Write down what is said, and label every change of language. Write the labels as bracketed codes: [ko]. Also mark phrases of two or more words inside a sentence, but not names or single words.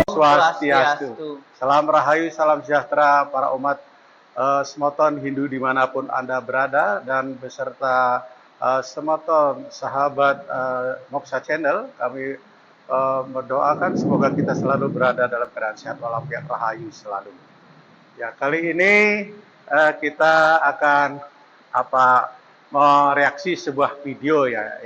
[id] Swastiastu. Salam rahayu, salam sejahtera para umat semoton Hindu dimanapun Anda berada, dan beserta semoton sahabat Moksa Channel, kami mendoakan semoga kita selalu berada dalam keadaan sehat walafiat rahayu selalu. Ya, kali ini kita akan mereaksi sebuah video ya.